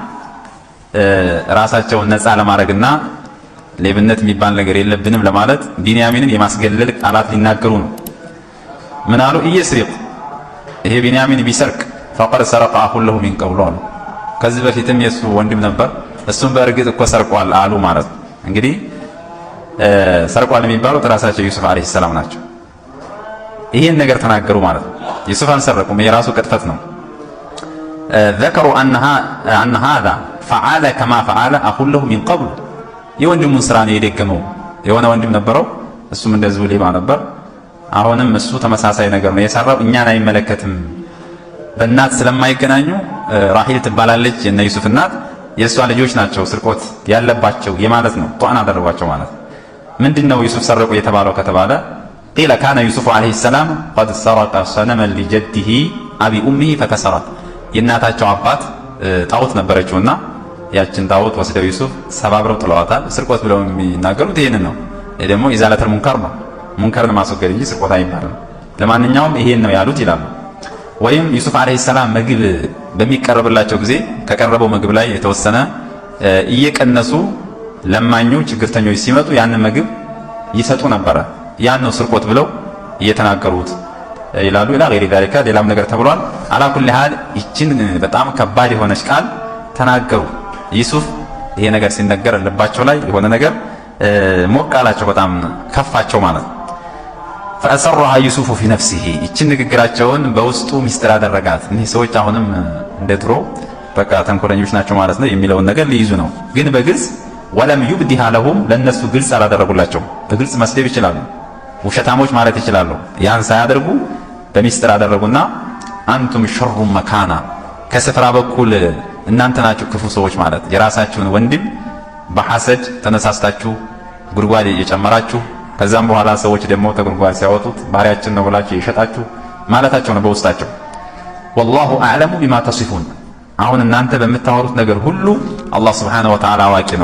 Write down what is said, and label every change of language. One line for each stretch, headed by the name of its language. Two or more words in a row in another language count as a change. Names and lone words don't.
Amharic: ራሳቸውን ነፃ ለማድረግና ሌብነት የሚባል ነገር የለብንም ለማለት ቢንያሚንን የማስገለል ቃላት ሊናገሩ ነው ምን አሉ ኢየስሪቅ ይሄ ቢንያሚን ቢሰርቅ
Arabic: فقد سرق أخ له من قبل
Amharic: አሉ። ከዚህ በፊትም የሱ ወንድም ነበር እሱም በእርግጥ እኮ ሰርቋል አሉ ማለት ነው። እንግዲህ ሰርቋል የሚባሉት ራሳቸው ዩሱፍ
Arabic: عليه السلام
Amharic: ናቸው። ይሄን ነገር ተናገሩ ማለት ነው። ዩሱፍ አልሰረቁም፣ የራሱ ቅጥፈት ነው።
Arabic: ذكروا أن هذا فعل كما فعل أخو له من قبل
Amharic: የወንድሙን ስራ ነው የደገመው። የሆነ ወንድም ነበረው እሱም እንደዚሁ ሌባ ነበር። አሁንም እሱ ተመሳሳይ ነገር ነው የሰራው። እኛን አይመለከትም። በእናት ስለማይገናኙ ራሂል ትባላለች የነ ዩሱፍ እናት፣ የእሷ ልጆች ናቸው ስርቆት ያለባቸው የማለት ነው። ጧን አደረጓቸው ማለት ምንድነው ዩሱፍ ሰረቁ የተባለው ከተባለ
Arabic: قيل كان يوسف عليه السلام قد سرق صنما لجده أبي أمه فكسرت
Amharic: የእናታቸው አባት ጣዖት ነበረችውና ያችን ጣዖት ወስደው ዩሱፍ ሰባብረው ጥለዋታል። ስርቆት ብለው የሚናገሩት ይሄንን ነው። ይሄ ደግሞ
Arabic: إزالة المنكر
Amharic: ነው። ሙንከርን ማስወገድ እንጂ ስርቆት አይባልም። ለማንኛውም ይሄን ነው ያሉት ይላሉ። ወይም ዩሱፍ
Arabic: عليه السلام
Amharic: ምግብ በሚቀርብላቸው ጊዜ ከቀረበው ምግብ ላይ የተወሰነ እየቀነሱ ለማኙ ችግርተኞች ሲመጡ ያን ምግብ ይሰጡ ነበረ። ያን ነው ስርቆት ብለው እየተናገሩት ይላሉ።
Arabic: إلى غير ذلك
Amharic: ሌላም ነገር ተብሏል።
Arabic: على كل حال
Amharic: ይችን በጣም ከባድ የሆነች ቃል ተናገሩ። ዩሱፍ ይሄ ነገር ሲነገር ልባቸው ላይ የሆነ ነገር ሞቅ አላቸው፣ በጣም ከፋቸው ማለት ነው።
Arabic: فأسرها يوسف في نفسه
Amharic: ይችን ንግግራቸውን በውስጡ ሚስጥር አደረጋት። እነዚህ ሰዎች አሁንም እንደ ድሮ በቃ ተንኮለኞች ናቸው ማለት ነው የሚለውን ነገር ሊይዙ ነው። ግን በግልጽ
Arabic: ولم يبدها لهم
Amharic: ለነሱ ግልጽ አላደረጉላቸው። በግልጽ መስደብ ይችላሉ፣ ውሸታሞች ማለት ይችላሉ። ያን ሳያደርጉ በሚስጥር አደረጉና
Arabic: أنتم شر مكانا
Amharic: ከስፍራ በኩል እናንተ ናችሁ ክፉ ሰዎች ማለት የራሳችሁን ወንድም በሐሰድ ተነሳስታችሁ ጉድጓድ የጨመራችሁ ከዛም በኋላ ሰዎች ደግሞ ተጉድጓድ ሲያወጡት ባሪያችን ነው ብላችሁ የሸጣችሁ ማለታቸው ነው በውስጣቸው።
Arabic: والله أعلم بما تصفون
Amharic: አሁን እናንተ በምታወሩት ነገር ሁሉ አላህ
Arabic: سبحانه وتعالى
Amharic: አዋቂ ነው።